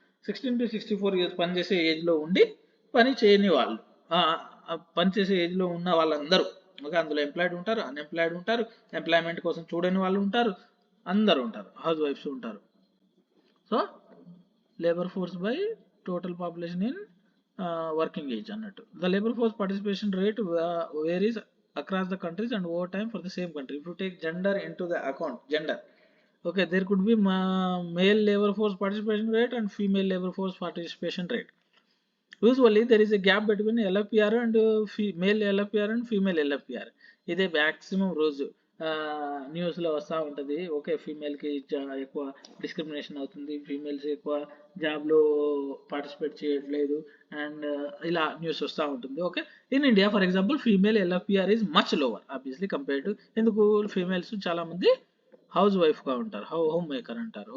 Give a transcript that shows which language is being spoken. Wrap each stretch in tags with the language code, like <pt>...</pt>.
<te>16 to 64 years పనిచేసే ఏజ్లో ఉండి పని చేయని వాళ్ళు, పనిచేసే ఏజ్లో ఉన్న వాళ్ళందరూ. ఓకే, అందులో ఎంప్లాయిడ్ ఉంటారు, అన్ఎంప్లాయిడ్ ఉంటారు, ఎంప్లాయ్మెంట్ కోసం చూడని వాళ్ళు ఉంటారు, అందరూ ఉంటారు, హౌస్ వైఫ్స్ ఉంటారు. So labour force by total population in working age అన్నట్టు.</te> <en>The labour force participation rate varies across the countries and over time for the same country. If you take gender into the account, gender, okay, there could be male labor force participation rate and female labor force participation rate. Usually there is a gap between LFPR and male LFPR and female LFPR.</en> <te>ఇదే maximum రోజు న్యూస్లో వస్తూ ఉంటుంది. Okay, ఫీమేల్కి ఎక్కువ discrimination అవుతుంది, females ఎక్కువ జాబ్లో participate చేయట్లేదు, అండ్ ఇలా న్యూస్ వస్తూ ఉంటుంది.</te> <en>okay, in India for example female LFPR is much lower obviously compare to,</en> <te>ఎందుకు, ఫీమేల్స్ చాలామంది హౌస్ వైఫ్గా ఉంటారు, హోమ్ మేకర్ అంటారు.</te>